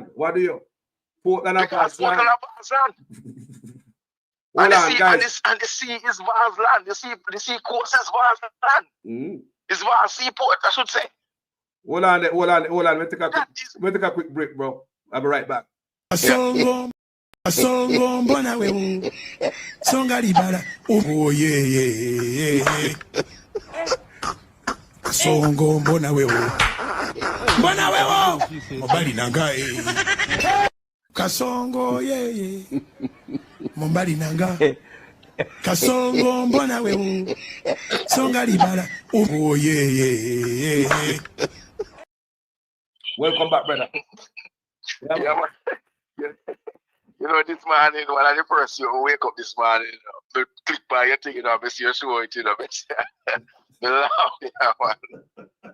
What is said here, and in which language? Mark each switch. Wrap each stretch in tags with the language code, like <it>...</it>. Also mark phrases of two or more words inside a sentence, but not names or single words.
<en>What do you? Portland and Vaz land. And the sea is Vaz land. The sea coast is Vaz land. It's Vaz seaport, I should say. Hold on. We'll take a quick break, bro. I'll be right back.</en> <ln>Songo mbona wewe songa libala oh yeah songo mbona wewe mobali nanga kasongo yeah mobali nanga kasongo mbona wewe songa libala oh yeah</ln> <en>Welcome back, brother. Yeah, man. You know, this morning, when I first you wake up this morning, you know, click by your thing, you know, I see your show it, you know, me laugh, yeah, man.</en>